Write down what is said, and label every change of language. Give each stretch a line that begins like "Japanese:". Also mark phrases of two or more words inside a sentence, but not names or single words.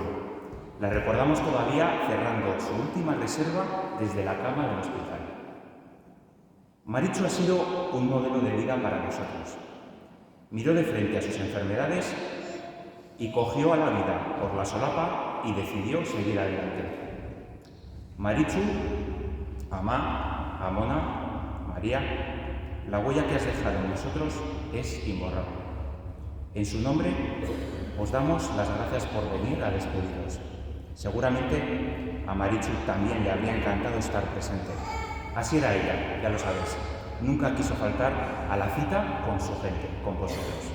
Spanish: La recordamos todavía cerrando su última reserva desde la cama del hospital. Maritxu ha sido un modelo de vida para nosotros. Miró de frente a sus enfermedades y cogió a la vida por la solapa y decidió seguir adelante.
Basque: Maritxu, ama, amona,
Spanish: María, la huella que has dejado en nosotros es imborrable. En su nombre os damos las gracias por venir a despediros. Seguramente a Maritxu también le habría encantado estar presente. Así era ella, ya lo sabéis. Nunca quiso faltar a la cita con su gente, con vosotros.